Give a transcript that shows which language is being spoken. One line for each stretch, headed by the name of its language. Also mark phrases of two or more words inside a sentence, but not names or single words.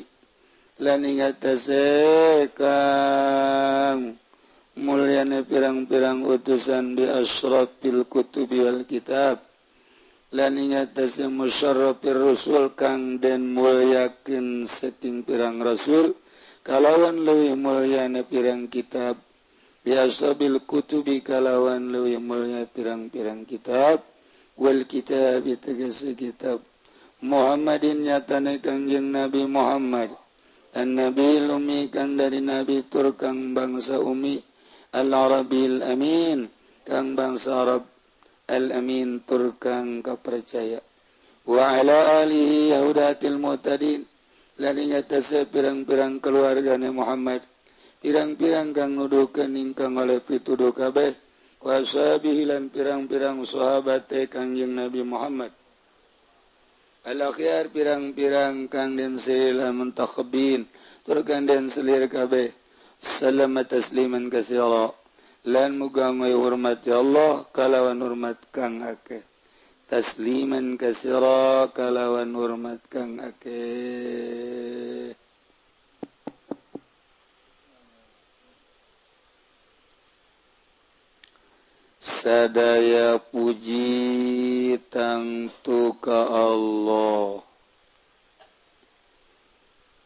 Javanese: Lan ing atase kang mulyane pirang-pirang utusan
Arabic: بأشرف الكتب والكتاب
Javanese: lan ing atase
Arabic: مشرف الرسل
Javanese: kang den mulyakeun saking pirang rasul kalawan leuwih mulyane pirang kitab
Arabic: بأشرف الكتب
Javanese: kalawan leuwih mulya pirang-pirang kitab
Arabic: والكتاب
Javanese: tegese kitab Muhammadin nyatane kangjeng Nabi Muhammad
Arabic: النبي الأمي
Javanese: kang dari Nabi tur kang bangsa Umi
Arabic: العربي الأمين
Javanese: kang bangsa Arab Al-Amin tur kang kapercaya
Arabic: وعلى آله الهداة المهتدين
Javanese: lan ing atase pirang-pirang keluargane Muhammad pirang-pirang kang nuduhkeun ingkang oleh pituduh kabeh
Arabic: وصحبه
Javanese: lan pirang-pirang sahabate kangjeng Nabi Muhammad al-akhyar pirang-pirang kang den sila muntakhabin tur kang den selir kabeh
Arabic: سلم تسليما كثيرا
Javanese: lan muga ngoy hormat ya Allah kalawan hormat kang akeh
Arabic: تسليما كثيرا
Javanese: kalawan hormat kang akeh
Sundanese: sadaya puji tangtu ka Allah